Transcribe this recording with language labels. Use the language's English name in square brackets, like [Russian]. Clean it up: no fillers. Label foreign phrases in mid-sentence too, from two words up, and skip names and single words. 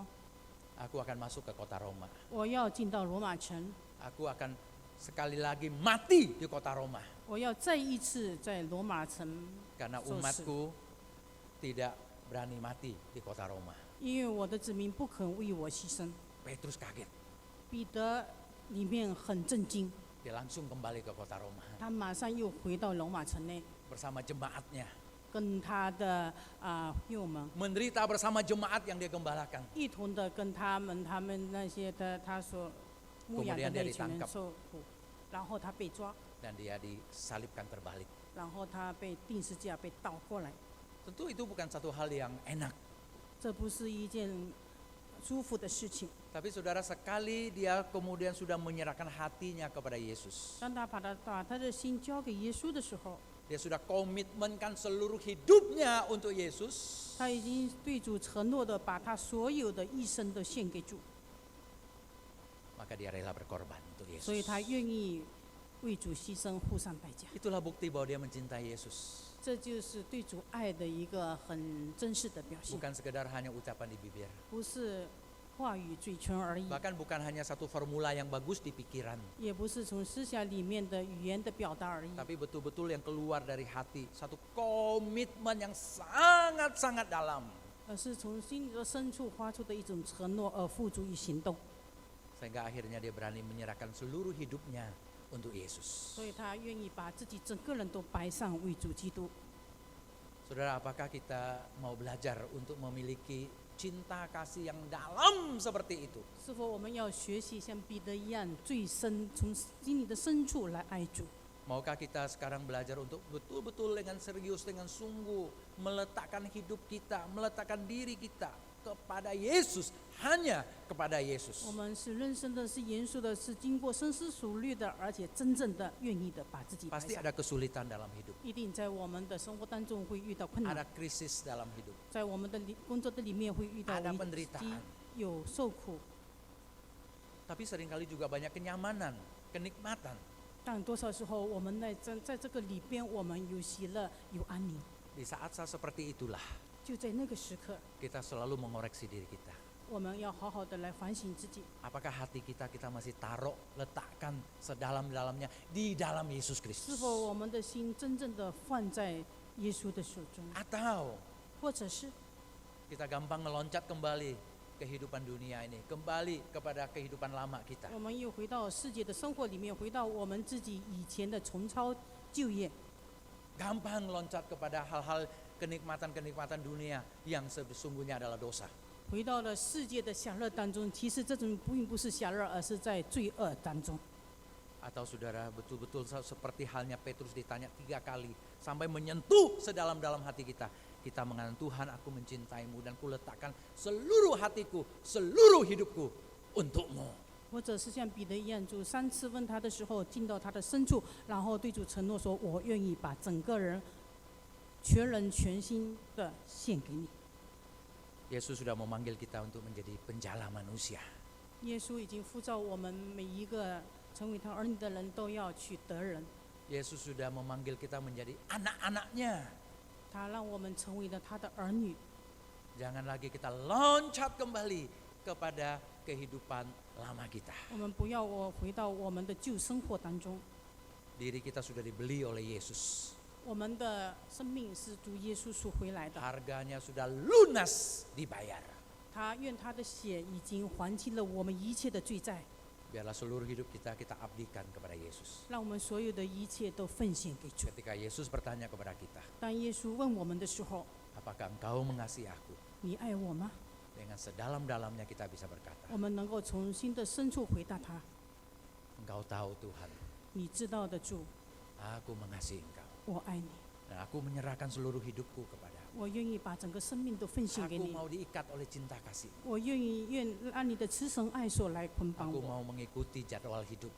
[Indonesian] aku akan masuk ke kota Roma. [Chinese] 我要进到罗马城， [Indonesian] Aku akan sekali lagi mati di kota Roma. [Chinese] 我要再一次在罗马城 [Indonesian] Karena [Chinese] 受死， [Indonesian] umatku tidak berani mati di kota Roma. [Chinese] 因为我的子民不肯为我牺牲。 [Indonesian] Petrus kaget. [Chinese] 彼得里面很震惊， [Indonesian] Dia langsung kembali ke kota Roma [Chinese] 他马上又回到罗马城内， [Indonesian] bersama jemaatnya. [Chinese] 跟他的幼们 [Indonesian] Menderita bersama jemaat yang dia gembalakan. [Chinese] 一同的跟他们那些他所牧养的那群人受苦，然后他被抓， [Indonesian] Dan dia disalibkan terbalik. [Chinese] 然后他被钉十字架，被倒过来。 [Indonesian] Tentu itu bukan satu hal yang enak. [Chinese] 这不是一件舒服的事情。 [Indonesian] Tapi saudara, sekali dia kemudian sudah menyerahkan hatinya kepada Yesus. [Chinese] 当他把他的心交给耶稣的时候， [Indonesian] Dia sudah komitmenkan seluruh hidupnya untuk Yesus. [Chinese] 他已经对主承诺的把他所有的一生都献给主， [Indonesian] Maka dia rela berkorban untuk [Chinese] 所以 [Indonesian] Yesus. [Chinese] 他愿意为主牺牲，付上代价。 [Indonesian] Itulah bukti bahwa dia mencintai Yesus. [Chinese] 这就是对主爱的一个很真实的表现， [Indonesian] Bukan sekedar hanya ucapan di bibir. [Chinese] 不是话语嘴唇而已， [Indonesian] Bahkan bukan hanya satu formula yang bagus di pikiran. [Chinese] 也不是从思想里面的语言的表达而已， [Indonesian] Tapi betul-betul yang keluar dari hati. Satu komitmen yang sangat-sangat dalam. [Chinese] 而是从心里的深处发出的一种承诺而付诸于行动。 [Indonesian] Sehingga akhirnya dia berani menyerahkan seluruh hidupnya untuk Yesus. [Chinese] 所以他愿意把自己整个人都摆上为主基督。 [Indonesian] Saudara, apakah kita mau belajar untuk memiliki cinta kasih yang dalam seperti itu? [Chinese] 是否我们要学习像彼得一样，最深从心里的深处来爱主？ [Indonesian] Maukah kita sekarang belajar untuk betul-betul dengan serius, dengan sungguh meletakkan hidup kita, meletakkan diri kita kepada Yesus, hanya kepada [Chinese] 我 [Indonesian] Yesus. [Chinese] 们是认真的，是严肃的，是经过深思熟虑的，而且真正的愿意的把自己摆 [Indonesian] Pasti [Chinese] 上。 [Indonesian] ada kesulitan dalam hidup, [Chinese] 一定在我们的生活当中会遇到困 [Indonesian] ada [Chinese] 难， [Indonesian] krisis dalam hidup. [Chinese] 在我们的工作的里面会遇到 [Indonesian] Ada [Chinese] 危机 [Indonesian] penderitaan.， [Chinese] 有受苦， [Indonesian] Tapi seringkali juga banyak kenyamanan, kenikmatan. [Chinese] 但多少时候我们在这个里边，我们有喜乐，有安宁。 [Indonesian] Di saat-saat seperti itulah [Chinese] 就在那个时刻， [Indonesian] kita selalu mengoreksi diri kita. [Chinese] 我们要好好的来反省自己， [Indonesian] Apakah hati kita masih taruh, letakkan sedalam-dalamnya di dalam Yesus [Chinese] 是 [Indonesian] Kristus? [Chinese] 否我们的心真正的放在耶稣的手中， [Indonesian] Atau [Chinese] 或者是 [Indonesian] kita gampang meloncat kembali kehidupan dunia ini, kembali kepada kehidupan lama kita. [Chinese] 我们又回到世界的生活里面，回到我们自己以前的重操旧业， [Indonesian] Gampang loncat kepada hal-hal kenikmatan-kenikmatan dunia yang sesungguhnya adalah dosa. [Chinese] 回到了世界的享乐当中。其实这种并不是享乐，而是在罪恶当中。 [Indonesian] Atau saudara betul-betul seperti halnya Petrus ditanya 3 kali sampai menyentuh sedalam-dalam hati kita. Kita mengatakan, Tuhan, aku mencintaimu dan kuletakkan seluruh hatiku, seluruh hidupku untukmu. [Chinese] 或者是像彼得一样，主3次问他的时候，进到他的深处，然后对主承诺说：“我愿意把整个人、全人全心的献给你。” [Indonesian] Yesus sudah memanggil kita untuk menjadi penjala manusia. [Chinese] 耶稣已经呼召我们每一个成为他儿女的人都要去得人， [Indonesian] Yesus sudah memanggil kita menjadi anak-anaknya. [Chinese] 他让我们成为了他的儿女。 [Indonesian] Jangan lagi kita loncat kembali kepada kehidupan lama kita. [Chinese] 我们不要回到我们的旧生活当中， [Indonesian] Diri kita sudah dibeli oleh Yesus. [Chinese] 我们的生命是主耶稣赎回来的， [Indonesian] Harganya sudah lunas dibayar. [Chinese] 他愿他的血已经还清了我们一切的罪债， [Indonesian] Biarlah seluruh hidup kita abdikan kepada Yesus. [Chinese] 让我们所有的一切都奉献给主。 [Indonesian] Ketika Yesus bertanya kepada kita, [Chinese] 当耶稣问我们的时候， [Indonesian] apakah engkau mengasihi aku? [Chinese] 你爱我吗？ [Indonesian] Dengan sedalam-dalamnya kita bisa berkata, [Chinese] 我们能够从心的深处回答他： [Indonesian] engkau tahu Tuhan, [Chinese] 你知道的主， [Indonesian] aku mengasihi engkau. [Chinese] 我爱你， [Indonesian] Dan aku menyerahkan seluruh hidupku kepadamu. [Chinese] 我愿意把整个生命都奉献给 [Indonesian] Aku [Chinese] 你， [Indonesian] mau diikat oleh cinta kasih. [Chinese] 我愿按你的慈神爱所来捆绑 [Indonesian] Aku [Chinese] 我， [Indonesian] mau mengikuti jadwal hidupmu.